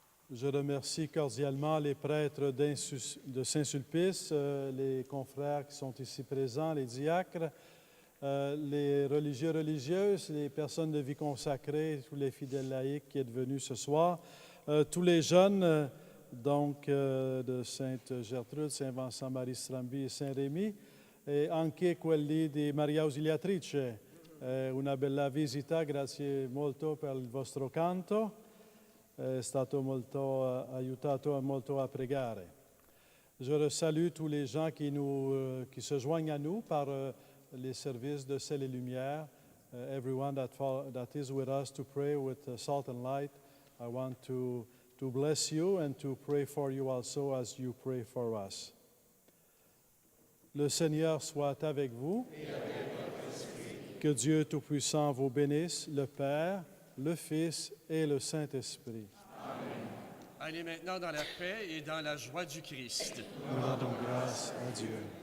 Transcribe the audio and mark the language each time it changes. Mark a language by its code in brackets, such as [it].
[fr] Je remercie cordialement les prêtres de Saint-Sulpice, les confrères qui sont ici présents, les diacres, les religieux, religieuses, les personnes de vie consacrée, tous les fidèles laïcs qui êtes venus ce soir, tous les jeunes de Sainte-Gertrude, Saint-Vincent, Marie Strambi et Saint-Rémy, [it] e anche quelli di Maria Ausiliatrice. Una bella visita, grazie molto per il vostro canto. È stato molto aiutato molto a pregare. [fr] Je salue tous les gens qui se joignent à nous par les services de Sel et Lumière. [en] Everyone that is with us to pray with Salt and Light. I want to bless you and to pray for you also as you pray for us. [fr] Le Seigneur soit avec vous. Et avec votre esprit. Que Dieu Tout-Puissant vous bénisse, le Père, le Fils et le Saint-Esprit. Amen. Allez maintenant dans la paix et dans la joie du Christ. Nous rendons grâce à Dieu.